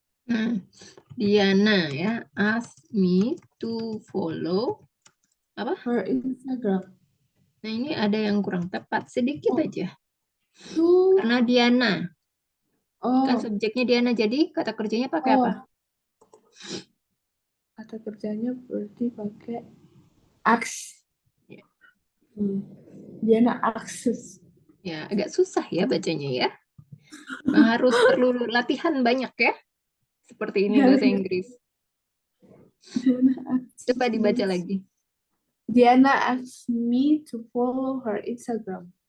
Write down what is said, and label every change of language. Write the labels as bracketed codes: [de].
[en] Nah, Diana [id] ya, [en] ask me to follow her Instagram. [id] Nah, ini ada yang kurang tepat sedikit aja. [en] To [id] Karena Diana. Kan oh subjeknya Diana, jadi kata kerjanya pakai apa? kata kerjanya berarti pakai ask. Ya. Diana akses. Ya, agak susah ya bacanya ya. Harus perlu latihan banyak ya. Seperti ini bahasa Inggris. Coba dibaca lagi. [en] Diana asked me to follow her Instagram.